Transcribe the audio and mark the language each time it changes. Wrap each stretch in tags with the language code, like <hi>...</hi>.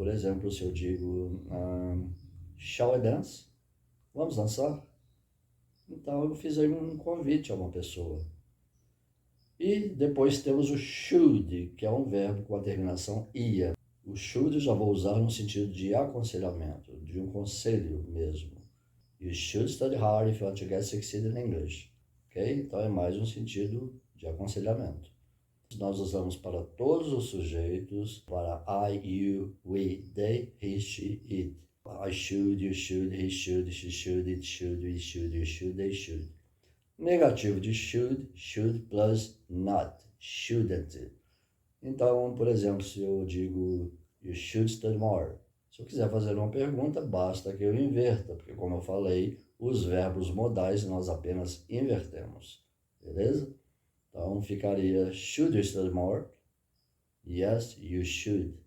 <pt>Por exemplo, se eu digo,</pt> <en>shall I dance?</en> <pt>Vamos dançar? Então eu fiz aí um convite a uma pessoa. E depois temos o should, que é um verbo com a terminação ia. O should eu já vou usar no sentido de aconselhamento, de um conselho mesmo.</pt> <en>You should study hard if you want to get succeed in English. Ok?</en> <pt>Então é mais um sentido de aconselhamento. Nós usamos para todos os sujeitos, para I, you, we, they, he, she, it.</pt> <en>I should, you should, he should, she should, it should, we should, you should, they should.</en> <pt>Negativo de should plus not, shouldn't. Então, por exemplo, se eu digo</pt> <en>you should study more,</en> <pt>se eu quiser fazer uma pergunta, basta que eu inverta, porque como eu falei, os verbos modais nós apenas invertemos, beleza? Então ficaria</pt> <en>should you study more? Yes, you should.</en>